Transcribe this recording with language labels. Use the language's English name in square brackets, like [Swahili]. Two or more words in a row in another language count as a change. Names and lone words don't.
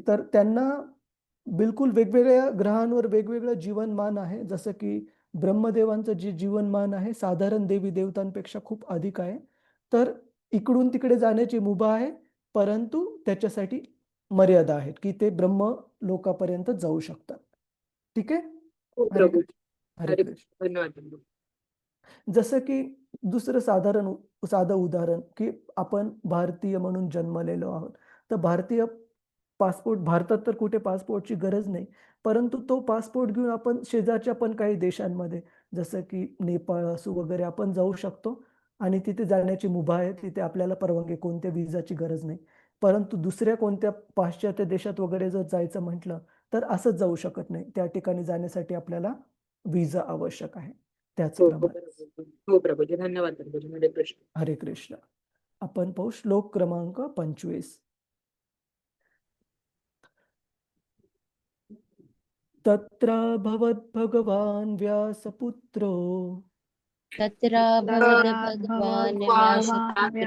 [Marathi] तर त्यांना बिलकुल वेगवेगळ्या ग्रहांवर वेगवेगळं जीवनमान आहे. जसं की ब्रह्मदेवांचं जे जीवनमान आहे साधारण देवी देवतांपेक्षा खूप अधिक आहे. तर इकडून तिकडे जाण्याची मुभा आहे, परंतु त्याच्यासाठी मर्यादा आहेत, की ते ब्रह्म लोकापर्यंत जाऊ शकतात. ठीक आहे? हो हरे प्रभू. कृष्ण. हरे हरे कृष्ण. धन्यवाद प्रभू. जसं की दुसरं साधं उदाहरण, की आपण भारतीय म्हणून जन्मलेलो आहोत. तर भारतीय पासपोर्ट, भारतात तर कुठे पासपोर्टची गरज नाही. परंतु तो पासपोर्ट घेऊन आपण शेजारच्या पण काही देशांमध्ये, जसं की नेपाळ असो वगैरे, आपण जाऊ शकतो आणि तिथे जाण्याची मुभा आहे. तिथे आपल्याला परवानगी, कोणत्या विजाची गरज नाही. परंतु दुसऱ्या कोणत्या पाश्चात्य देशात वगैरे जर जायचं म्हटलं, तर असंच जाऊ शकत नाही. त्या ठिकाणी जाण्यासाठी आपल्याला विजा आवश्यक आहे. हो त्याचप्रमाणे. प्रभूजी. हो प्रभूजी. धन्यवाद प्रभूजी. हरे कृष्ण. हरे कृष्ण. आपण पाहू श्लोक क्रमांक 25. [Sanskrit] तत्र भगवान् व्यासपुत्रो तत्र भगवान् व्यासपुत्रो